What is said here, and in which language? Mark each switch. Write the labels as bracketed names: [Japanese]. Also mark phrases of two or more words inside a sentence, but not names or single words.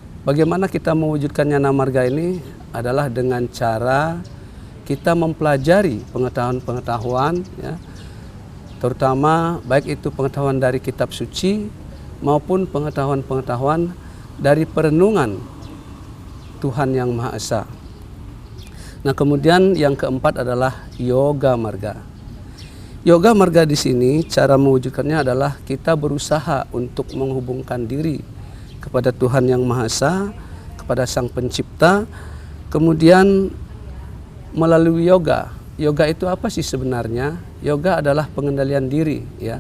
[Indonesian] Bagaimana kita mewujudkan nyana marga ini adalah dengan cara kita mempelajari pengetahuan-pengetahuan, ya, terutama baik itu pengetahuan dari kitab suci maupun pengetahuan-pengetahuan dari perenungan Tuhan Yang Maha Esa. Nah, kemudian yang keempat adalah yoga marga. Yoga marga di sini cara mewujudkannya adalah kita berusaha untuk menghubungkan diri kepada Tuhan Yang Maha Esa, kepada Sang Pencipta, kemudian melalui yoga. Yoga itu apa sih sebenarnya? Yoga adalah pengendalian diri, ya.